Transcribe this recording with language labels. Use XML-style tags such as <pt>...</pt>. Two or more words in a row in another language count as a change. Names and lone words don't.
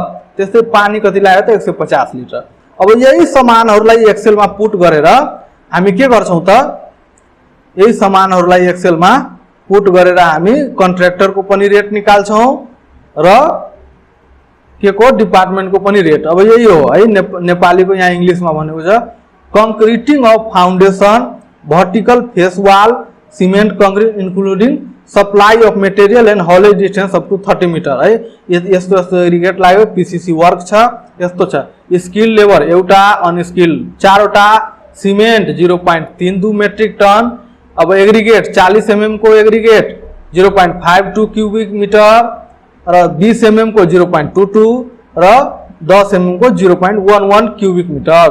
<ne>त्यस्तै पानी कति लाग्यो त 150 लिटर। अब यही सामानहरुलाई एक्सेलमा पुट गरेर हामी के गर्छौं त यही सामानहरुलाई एक्सेलमा पुट गरेर हामी कन्ट्र्याक्टरको पनि रेट निकाल्छौं र के को डिपार्टमेन्टको पनि रेट। अब यही हो है, नेपालीको यहाँ इंग्लिशमा भनेको छ</ne> <en>concreting of foundation vertical face wall cement concrete including supply of material and haulage distance up to 30 metre है।</en> <ne>यस्तो यस्तो एग्रिगेट लाग्यो,</ne> <en>PCC work</en> <ne>छ, यस्तो छ।</ne> <en>skill labour</en> <ne>एउटा, अनस्किल 4 वटा, सिमेन्ट 0.32</ne> <en>metric ton.</en> <ne>अब एग्रिगेट 40 mm को एग्रिगेट 0.52</ne> <en>cubic metre</en> <ne>र 20 mm को 0.22 र 10 mm को 0.11</ne> <en>cubic metre.</en>